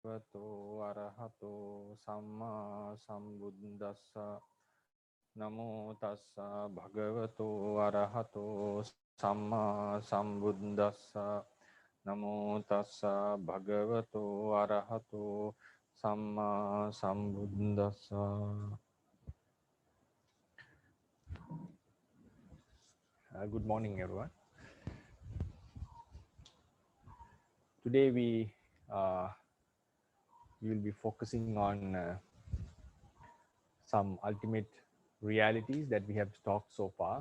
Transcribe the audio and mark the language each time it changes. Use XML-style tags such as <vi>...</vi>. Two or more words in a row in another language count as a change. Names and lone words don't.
<pi>Bhagavato arahato samma sambuddhassa namo tassa bhagavato arahato samma sambuddhassa namo tassa bhagavato arahato samma sambuddhassa.</pi> <en>Good morning, everyone. Today we will be focusing on some ultimate realities that we have talked so far.</en>